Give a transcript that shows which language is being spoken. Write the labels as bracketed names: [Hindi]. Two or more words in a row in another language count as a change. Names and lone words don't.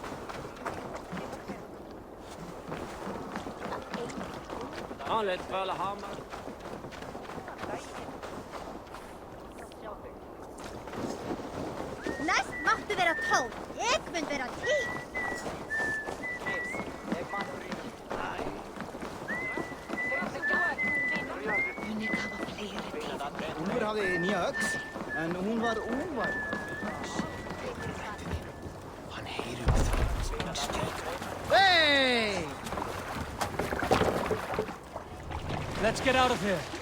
[Icelandic] Vanligt Valhalla. Næst máttu vera 12. Ég mun vera 10. Úlfur hafði nýja öx, en hún var óvæg. Hann heyrir það. Hey! [English] Let's get out of here.